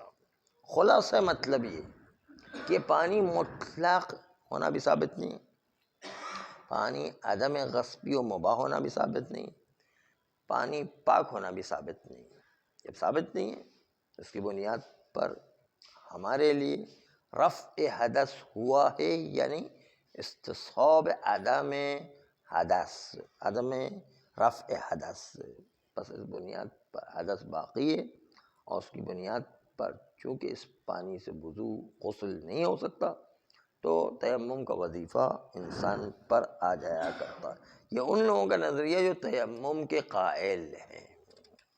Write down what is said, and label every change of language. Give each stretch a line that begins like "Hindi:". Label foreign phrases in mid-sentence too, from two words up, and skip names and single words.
Urdu: خلاصہ مطلب یہ کہ پانی مطلق ہونا بھی ثابت نہیں، پانی عدم غصبی و مباح ہونا بھی ثابت نہیں، پانی پاک ہونا بھی ثابت نہیں۔ جب ثابت نہیں ہے اس کی بنیاد پر ہمارے لیے رفع حدث ہوا ہے یعنی استصحاب عدم حدث، عدم رفع حدث، پس اس بنیاد پر حدث باقی ہے، اور اس کی بنیاد پر چونکہ اس پانی سے وضو غسل نہیں ہو سکتا تو تیمم کا وظیفہ انسان پر آ جایا کرتا ہے۔ یہ ان لوگوں کا نظریہ جو تیمم کے قائل ہیں۔